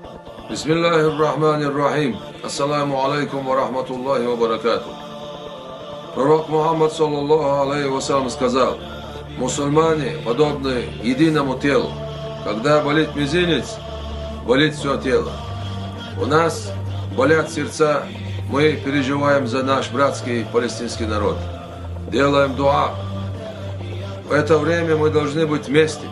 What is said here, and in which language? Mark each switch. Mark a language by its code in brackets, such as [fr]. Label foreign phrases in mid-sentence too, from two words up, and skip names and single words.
[ar] بسم الله الرحمن الرحيم. السلام عليكم ورحمة الله وبركاته. [ru] Пророк Мухаммад [ar] صلى الله عليه وسلم [ru] сказал: мусульмане подобны единому телу. Когда болит мизинец, болит все тело. У нас болят сердца, мы переживаем за наш братский палестинский народ. Делаем дуа. В это время мы должны быть вместе.